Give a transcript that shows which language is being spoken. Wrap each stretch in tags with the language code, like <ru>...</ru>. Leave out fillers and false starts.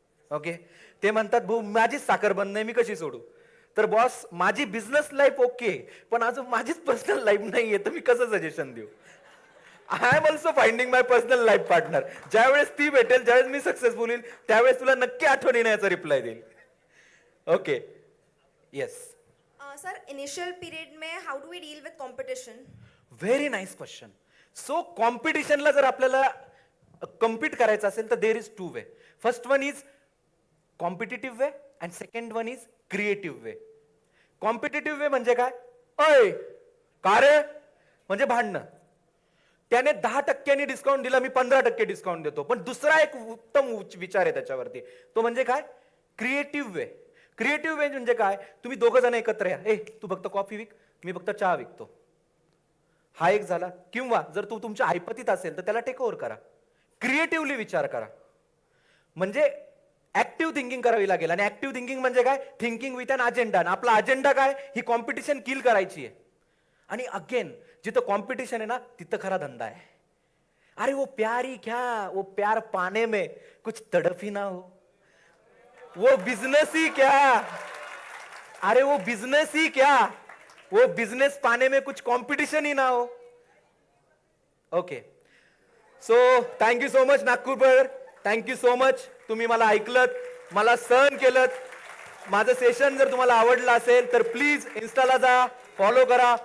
<mr>Okay, ते म्हणतात भाऊ माझीच साखर बंद नाही, मी कशी सोडू. तर बॉस, माझी बिझनेस लाईफ ओके, पण अजून माझीच पर्सनल लाईफ नाहीये, तर मी कसं सजेशन देऊ?</mr> <en>I am also finding my personal life partner.</en> <mr>ज्यावेळेस ती भेटेल, ज्यावेळेस मी सक्सेसफुल होईल, त्यावेळेस तुला नक्की आठवण येण्याचा रिप्लाय देईल.</mr> <en>Okay. Yes. Sir, initial period में how do we deal with competition? Very nice question.</en> <mr>So कॉम्पिटिशनला जर आपल्याला कम्पीट करायचं असेल तर</mr> <en>There is 2 way. First one is competitive way and second one is creative way.</en> <mr>Competitive वे म्हणजे काय? अय का रे म्हणजे भांडणं. त्याने 10% डिस्काउंट दिला, मी 15% डिस्काउंट देतो. पण दुसरा एक उत्तम विचार आहे त्याच्यावरती, तो म्हणजे काय? क्रिएटिव्ह वे. क्रिएटिव्ह वे म्हणजे काय? तुम्ही 2 जण एकत्र या, ए तू फक्त कॉफी विक, मी फक्त चहा विकतो. हा एक झाला. किंवा जर तू तुमच्या ऐपतीत असेल तर त्याला टेक ओव्हर करा, क्रिएटिव्हली विचार करा. म्हणजे ऍक्टिव्ह थिंकिंग करावी लागेल. आणि ऍक्टिव्ह थिंकिंग म्हणजे काय?</mr> <en>Thinking with an agenda.</en> <mr>आणि आपला अजेंडा काय? ही कॉम्पिटिशन किल करायची आहे. आणि अगेन जिथं कॉम्पिटिशन आहे ना, तिथं खरा धंदा आहे.</mr> <hi>अरे वो प्यार ही क्या, वो प्यार पाने में कुछ तड़प ही ना हो, वो बिजनेस ही क्या. अरे वो बिजनेस ही क्या, वो बिजनेस पाने में कुछ कंपटीशन ही ना हो. Okay.</hi> <en>So thank you so much नागपूरकर, thank you so much.</en> <mr>तुम्ही मला ऐकलत, मला सहन केलं. माझं सेशन जर तुम्हाला आवडलं असेल तर प्लीज इन्स्टाला जा, फॉलो करा.</mr>